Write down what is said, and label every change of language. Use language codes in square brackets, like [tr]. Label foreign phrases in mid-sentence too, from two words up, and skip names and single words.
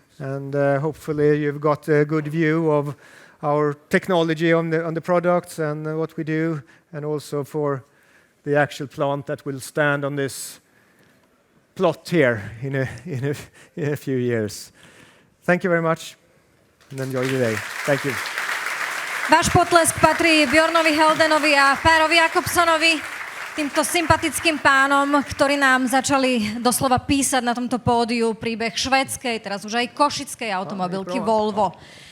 [en] And hopefully you've got a good view of our technology on the products and what we do, and also for the actual plant that will stand on this plot here in a few years. Thank you very much and enjoy the day. Thank you. [sk] Váš potlesk patrí Bjornovi Heldenovi a Párovi Jakobsonovi, týmto sympatickým pánom, ktorí nám začali doslova písať na tomto pódiu príbeh švédskej, teraz už aj košickej automobilky Volvo.